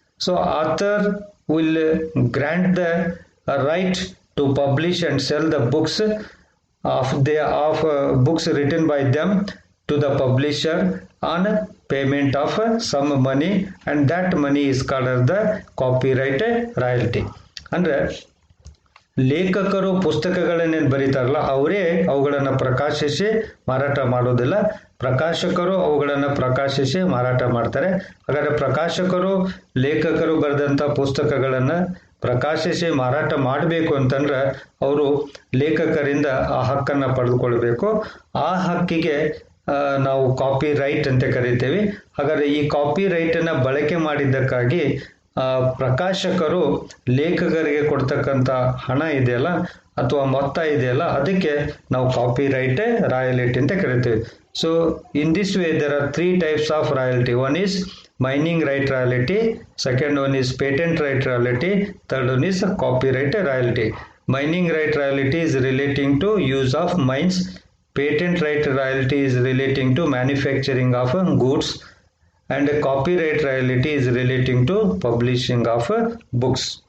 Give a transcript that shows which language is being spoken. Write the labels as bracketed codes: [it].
[en] So author will grant the right to publish and sell the books of books written by them to the publisher on payment of some money, and that money is called as the copyright royalty. [kn] ಅಂದ್ರೆ ಲೇಖಕರು ಪುಸ್ತಕಗಳನ್ನೇನು ಬರೀತಾರಲ್ಲ ಅವರೇ ಅವುಗಳನ್ನು ಪ್ರಕಾಶಿಸಿ ಮಾರಾಟ ಮಾಡೋದಿಲ್ಲ, ಪ್ರಕಾಶಕರು ಅವುಗಳನ್ನು ಪ್ರಕಾಶಿಸಿ ಮಾರಾಟ ಮಾಡ್ತಾರೆ. ಹಾಗಾದರೆ ಪ್ರಕಾಶಕರು ಲೇಖಕರು ಬರೆದಂಥ ಪುಸ್ತಕಗಳನ್ನು ಪ್ರಕಾಶಿಸಿ ಮಾರಾಟ ಮಾಡಬೇಕು ಅಂತಂದ್ರೆ ಅವರು ಲೇಖಕರಿಂದ ಆ ಹಕ್ಕನ್ನು ಪಡೆದುಕೊಳ್ಬೇಕು. ಆ ಹಕ್ಕಿಗೆ ನಾವು ಕಾಪಿ ರೈಟ್ ಅಂತ ಕರಿತೇವೆ. ಹಾಗಾದರೆ ಈ ಕಾಪಿ ರೈಟನ್ನು ಬಳಕೆ ಮಾಡಿದ್ದಕ್ಕಾಗಿ ಪ್ರಕಾಶಕರು ಲೇಖಕರಿಗೆ ಕೊಡ್ತಕ್ಕಂಥ ಹಣ ಇದೆಯಲ್ಲ ಅಥವಾ ಮೊತ್ತ ಇದೆಯಲ್ಲ ಅದಕ್ಕೆ ನಾವು ಕಾಪಿ ರೈಟ್ ರಾಯಲಿಟಿ ಅಂತ ಕರಿತೀವಿ. [en] So in this way there are 3 types of royalty. One is mining right royalty, second one is patent right royalty, third one is copyright royalty. Mining right royalty is relating to use of mines, patent right royalty is relating to manufacturing of goods, and copyright royalty is relating to publishing of books.